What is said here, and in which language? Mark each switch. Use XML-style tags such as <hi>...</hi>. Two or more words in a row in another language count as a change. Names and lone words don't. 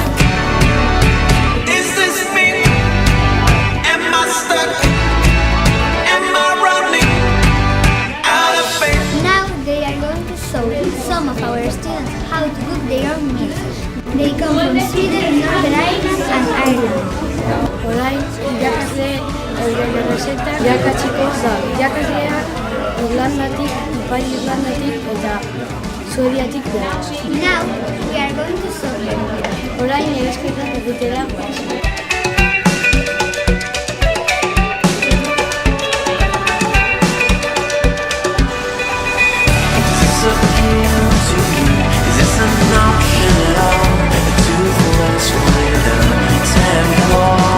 <en>Is this me? Am I stuck? Am I running out of faith? Now they are going to show some of our students how to cook their own meals. They come from Sweden, Northern Ireland and Ireland.</en> <eu>Orain, irakasle euren errezeta irakatsiko da. Irakasleak Irlandatik, Ipar Irlandatik eta Suediatik dira.</eu> <en>Now we are going to show them.</en> <eu>Orain erazketak egitera goaz.</eu> <en>Is this an option at all? A toothless winter temple.</en>